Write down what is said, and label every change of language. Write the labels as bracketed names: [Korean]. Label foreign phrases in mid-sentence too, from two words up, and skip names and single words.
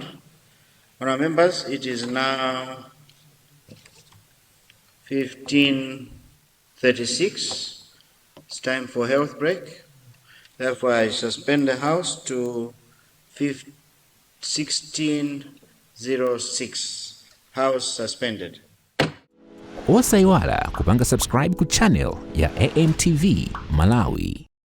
[English] Honorable members, it is now 15:36. It's time for health break. Therefore, I suspend the House to 16:06. House suspended. [Nyanja] Osaiwala kupanga subscribe ku channel ya AMTV Malawi.